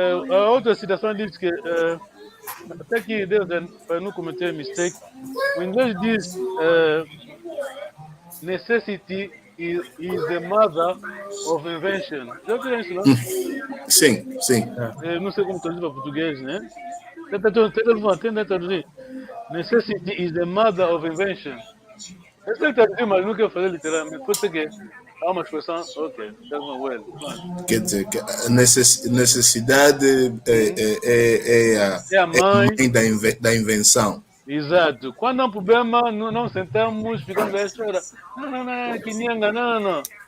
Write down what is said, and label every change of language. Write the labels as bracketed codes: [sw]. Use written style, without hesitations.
[pt] A outra citação diz que até que Deus, para não cometer mistake, o inglês diz [en] necessity is the mother of invention. [pt] Já ouviram isso, não? Sim, sim. Não sei como traduzir para português, né? Tenta traduzir. [en] Necessity is the mother of invention. [pt] Eu sei traduzir, mas não quero fazer literalmente. Pode ser que há uma expressão, [en] ok, that's not well. [pt] Quer dizer, que a necessidade é a mãe da invenção. Exato. Quando há um problema, não sentamos, ficamos a chorar. Não, que ninguém, não.